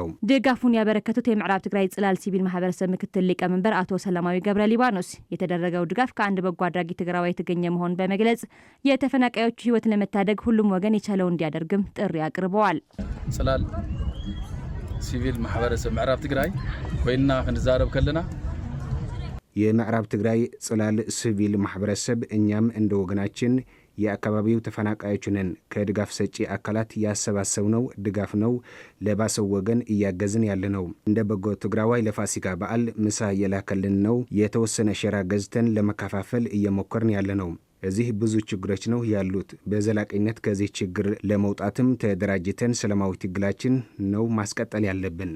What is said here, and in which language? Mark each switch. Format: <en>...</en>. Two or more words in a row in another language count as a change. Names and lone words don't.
<am>ድጋፉን ያበረከቱት የምዕራብ ትግራይ ጽላል ሲቪል ማህበረሰብ ምክትል ሊቀመንበር አቶ ሰላማዊ ገብረ ሊባኖስ የተደረገው ድጋፍ ከአንድ በጎ አድራጊ ትግራዋይ የተገኘ መሆኑን በመግለጽ የተፈናቃዮች ህይወት ለመታደግ ሁሉም ወገን የቻለው እንዲያደርግም ጥሪ አቅርበዋል።</am> <ti>ጽላል ሲቪል ማህበረሰብ ምዕራብ ትግራይ ኮይና ክንዛረብ ከለና</ti> <am>የምዕራብ ትግራይ ጽላል ሲቪል ማህበረሰብ እኛም እንደ ወገናችን የአካባቢው ተፈናቃዮች ነን። ከድጋፍ ሰጪ አካላት ያሰባሰብነው ድጋፍ ነው ለባሰው ወገን እያገዝን ያለ ነው። እንደ በጎ ትግራዋይ ለፋሲካ በዓል ምሳ የላከልን ነው። የተወሰነ ሸራ ገዝተን ለመካፋፈል እየሞከርን ያለ ነው። እዚህ ብዙ ችግሮች ነው ያሉት። በዘላቂነት ከዚህ ችግር ለመውጣትም ተደራጅተን ሰላማዊ ትግላችን ነው ማስቀጠል ያለብን።</am>